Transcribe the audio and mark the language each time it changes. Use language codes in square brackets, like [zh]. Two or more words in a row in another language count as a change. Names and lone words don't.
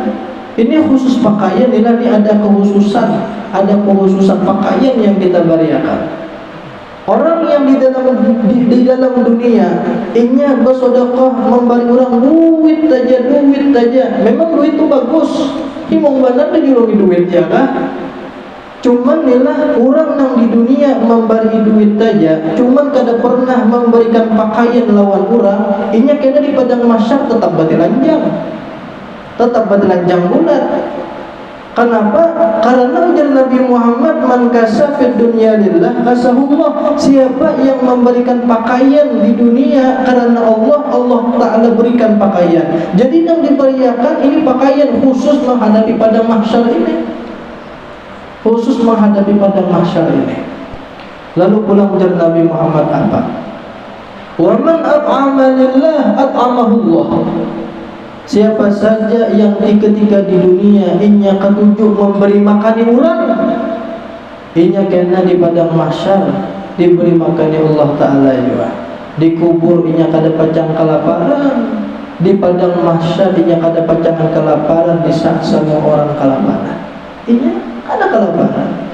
[bjn] Ini khusus pakaian, ini ada khususan pakaian yang kita berikan. Orang yang di dalam dunia inya bersedekah memberi orang duit saja. Memang duit itu bagus. Himong benar dijulungi duit ya kah? Cuman inilah orang yang di dunia memberi duit saja, cuman kada pernah memberikan pakaian lawan orang, inya kena di padang mahsyar tetap batilanjang. tetap bertelanjang bulat. Kenapa? Karena ujar Nabi Muhammad, [ar] من كسا في الدنيا لله كساه الله. [bjn] Siapa yang memberikan pakaian di dunia karena Allah, Allah Ta'ala berikan pakaian. Jadi yang diberikan ini pakaian khusus menghadapi pada mahsyar ini, khusus menghadapi pada mahsyar ini. Lalu pulang ujar Nabi Muhammad apa? [ar] ومن أطعم لله أطعمه الله. [bjn] Siapa saja yang ketika di dunia inya ketujuh memberi makani orang, inya kena di padang mahsyar diberi makani Allah Ta'ala juga. Dikubur inya kada pacang kelaparan, di padang mahsyar inya kada pacangan kelaparan, di saat semua orang kelaparan, inya kada kelaparan.